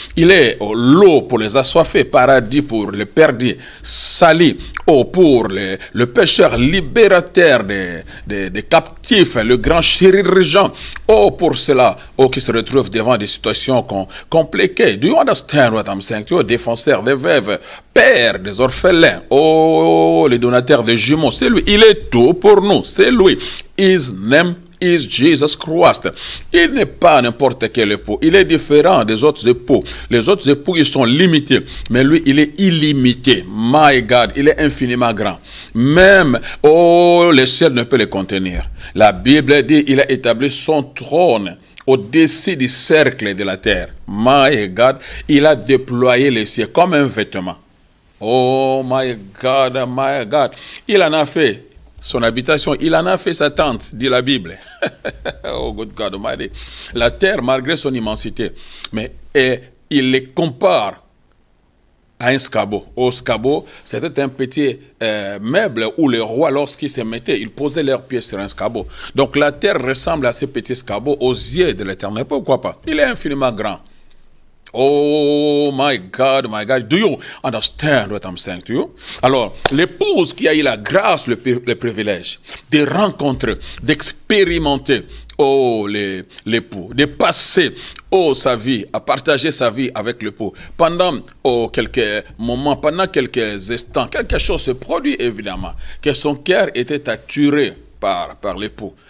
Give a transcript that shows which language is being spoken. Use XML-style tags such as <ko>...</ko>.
<fr>Il est l'eau pour les assoiffés, paradis pour les perdus, sali pour le pécheur, libérateur des captifs, le grand chirurgien. Pour cela, qui se retrouvent devant des situations compliquées.</fr> <en>Do you understand what I'm saying?</en> <fr>Tu es défenseur des veuves, père des orphelins, les donateurs de jumeaux. C'est lui. Il est tout pour nous. C'est lui.</fr> <en>His name is Jesus Christ.</en> <fr>Il n'est pas n'importe quel époux. Il est différent des autres époux. Les autres époux, ils sont limités. Mais lui, il est illimité.</fr> <en>My God,</en> <fr>il est infiniment grand. Même, le ciel ne peut le contenir. La Bible dit, il a établi son trône au-dessus du cercle de la terre.</fr> <en>My God,</en> <fr>il a déployé les cieux comme un vêtement.</fr> <en>Oh my God, my God.</en> <fr>Il en a fait son habitation, il en a fait sa tente, dit la Bible.</fr> <en>Oh good God Almighty.</en> <fr>La terre, malgré son immensité, mais il les compare à un scabeau. Au scabeau, c'était un petit meuble où les rois, lorsqu'ils se mettaient, ils posaient leurs pieds sur un scabeau. Donc la terre ressemble à ce petit scabeau aux yeux de l'Éternel. Pourquoi pas? Il est infiniment grand.</fr> <en>Oh my God, do you understand what I'm saying to you?</en> <fr>Alors, l'épouse qui a eu la grâce, le privilège de rencontrer, d'expérimenter, l'époux, de passer, sa vie, à partager sa vie avec l'époux. Pendant quelques moments, pendant quelques instants, quelque chose se produit évidemment, que son cœur était attiré par l'époux.</fr>